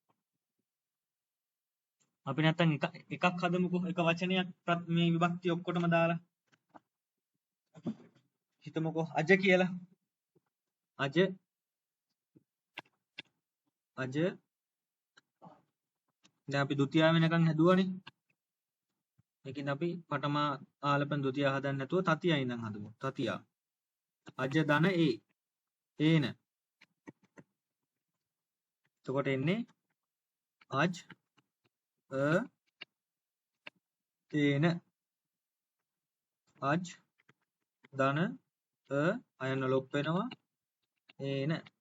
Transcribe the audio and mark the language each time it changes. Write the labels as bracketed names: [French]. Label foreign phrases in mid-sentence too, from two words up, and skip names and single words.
[Sinhala] අපි නැත්තම් එකක් හදමුකෝ එක වචනයක් මේ විභක්ති ඔක්කොටම දාලා. හිතමුකෝ අජ කියලා. අජ දැන් අපි ဒ ුතියා වෙනකන් හැදුවානේ. ඒකින් අපි පඨම ආලපන ဒ ුතියා හදන්න නැතුව තතියා ඉඳන් හදමු. තතියා. අජ ධන ඒ. ඒන. එතකොට එන්නේ අජ් ඒන. අජ් ධන අයන ලොප් වෙනවා ඒන.